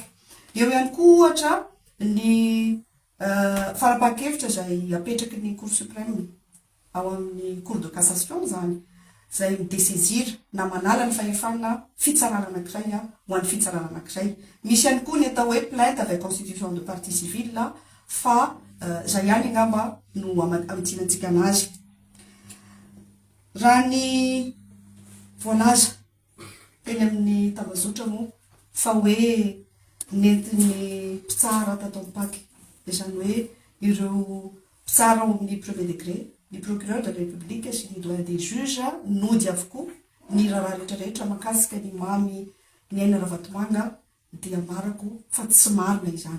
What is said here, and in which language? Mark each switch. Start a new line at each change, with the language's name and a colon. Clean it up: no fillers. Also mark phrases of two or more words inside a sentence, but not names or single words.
Malagasy: Eo ihany koa ohatra ny farapahan-kevitra izay apetraky ny Cour suprême ao amin'ny Cour de cassation izany, izay midesezira na manala ny fahefana fitsarana anankiray ho an'ny fitsarana anankiray. Misy ihany koa ny atao hoe
French: plainte avec constitution de partie civile
Malagasy: fa izay ihany angamba no amitsinantsika anazy. Raha ny voalaza teny amin'ny tambazotra moa fa hoe nentin'ny mpitsara tato amin'ny paky, izany hoe ireo mpitsara ao amin'ny
French: premier degré,
Malagasy: ny
French: procureur de la république
Malagasy: sy ny
French: doyen des juges
Malagasy: nody avokoa ny raharaha rehetrarehetra makasika ny mamy ny aina Ravatomanga dia marako fa tsy marina izany.